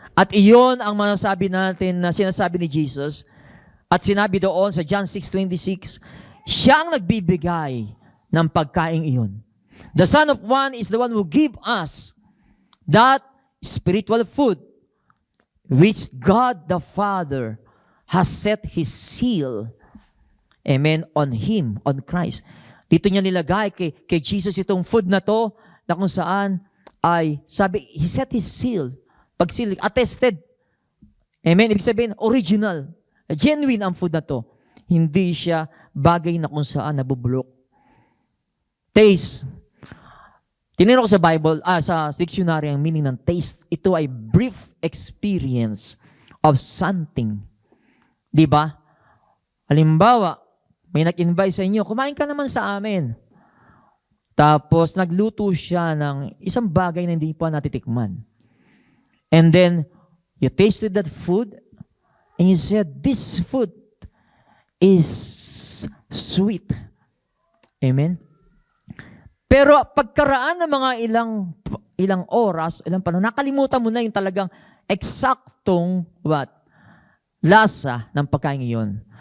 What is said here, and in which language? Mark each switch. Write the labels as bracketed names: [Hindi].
[Filipino] At iyon ang masasabi natin na sinasabi ni Jesus at sinabi doon sa John 6:26, siya ang nagbibigay ng pagkain iyon. [English] The Son of Man is the one who give us that spiritual food which God the Father has set His seal, amen, on Him, on Christ. [Filipino] Dito niya nilagay kay Jesus itong food na to, na kung saan ay, sabi, [English] He set His seal, [Filipino] pag-seal, attested. Amen, ibig sabihin, original, genuine ang food na to. Hindi siya bagay na kung saan nabubulok. Taste. Tinignan ko sa Bible, sa dictionary ang meaning ng taste. Ito ay [English] brief experience of something. [Filipino] Di ba? Halimbawa, may nag-invite sa inyo, kumain ka naman sa amin. Tapos nagluto siya ng isang bagay na hindi pa natitikman. [English] And then, you tasted that food and you said, this food is sweet. Amen? [Filipino] Pero pagkaraan ng mga ilang oras, ilang panahon, nakalimutan mo na yung talagang eksaktong lasa ng pagkain iyon.